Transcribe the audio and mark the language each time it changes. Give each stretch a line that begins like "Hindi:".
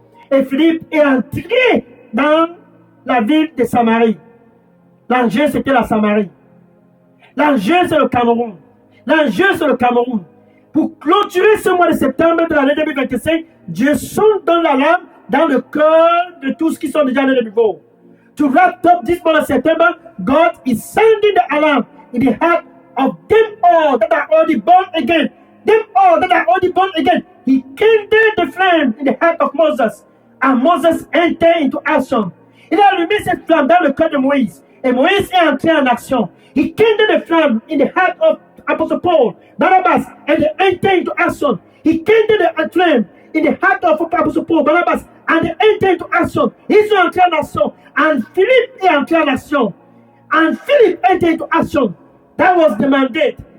French: Et Philippe est entré dans la ville de Samarie. L'enjeu, c'était la Samarie. L'enjeu, c'est le Cameroun. L'enjeu, c'est le Cameroun. Pour clôturer ce mois de septembre de l'année 2025, Dieu sonne dans la lame, dans le cœur de tous qui sont déjà dans le niveau.
English: To wrap up this month of September, God is sending the alarm in the heart of them all that are already born again. Them all that are already born again. He kindled the flame in the heart of Moses. And Moses entered into action.
French: Il a allumé cette flamme dans le cœur de Moïse. Et Moïse est entré en action.
English: He kindled the flame in the heart of Apostle Paul, Barnabas, and they entered into action. He kindled the flame in the heart of Apostle Paul, Barnabas, and they entered into action.
French: Ils sont entrés en action.
English: And
French: Philip est entré en action.
English: And Philip entered into action. That was the mandate.